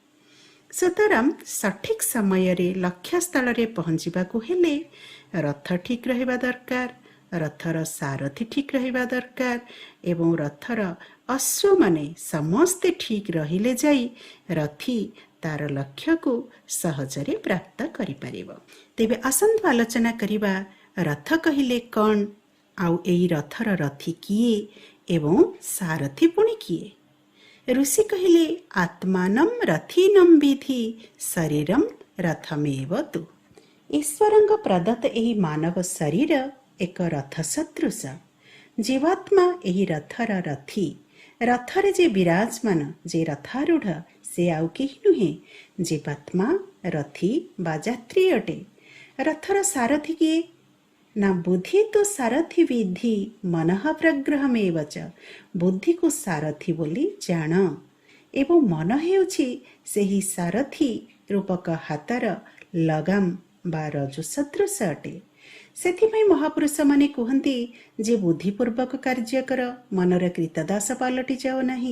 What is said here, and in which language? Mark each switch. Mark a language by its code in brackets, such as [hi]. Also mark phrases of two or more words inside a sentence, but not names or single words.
[or] ସୁତରାଂ ସଠିକ ସମୟ ରେ ଲକ୍ଷ୍ୟ ସ୍ଥଳ ରେ ପହୁଞ୍ଚିବା କୋ ହେଲେ ରଥ ଠିକ ରହିବା ଦରକାର, ରଥର ସାରଥୀ ଠିକ ରହିବା ଦରକାର ଏବଂ ରଥର ଅଶ୍ୱ ମାନେ ସମସ୍ତେ ଠିକ ରହିଲେ ଯାଇ ରଥୀ ତାର ଲକ୍ଷ୍ୟ କୋ ସହଜରେ ପ୍ରାପ୍ତ କରି ପାରିବୋ। ତେବେ ଆସନ୍ତୁ ଆଲୋଚନା କରିବା ରଥ କହିଲେ କୌନ, ଆଉ ଏଈ ରଥର ରଥୀ କିଏ ଏବଂ ସାରଥୀ ପୁଣି କିଏ? ଋଷି କହିଲେ [sa] आत्मानं रथीनं विधि शरीरं रथमेव तु। [or] ଈଶ୍ୱରଙ୍କ ପ୍ରଦତ୍ତ ଏହୀ ମାନବ ଶରୀର ଏକ ରଥ ସଦୃଶ। ଜୀବାତ୍ମା ଏହୀ ରଥର ରଥୀ। ରଥରେ ଜେ ବିରାଜମାନ ଜେ ରଥାରୂଢ଼ ସେ ଆଉ କେହୀ ନୁହେ, ଜୀବାତ୍ମା ରଥୀ ବା ଯାତ୍ରୀ ଅଟେ। ରଥର ସାରଥୀ କିଏ ନା [sa] बुद्धि तो सारथी विधि मनः प्रग्रहमेव च, [or] ବୁଦ୍ଧି କୋ ସାରଥୀ ବୋଲୀ ଜାନ ଏବଂ ମନ ହେଉଛି ସେହୀ ସାରଥୀ ରୂପକ ହାତର ଲଗାମ ବା ରଜୁ ସଦୃଶ ଅଟେ। ସେଥିପାଇଁ ମହାପୁରୁଷ ମାନେ କହନ୍ତି ଜେ ବୁଦ୍ଧିପୂର୍ବକ କାର୍ଯ୍ୟ କର ମନର କୃତଦାସ ପାଲଟି ଜାଓ ନହୀଁ।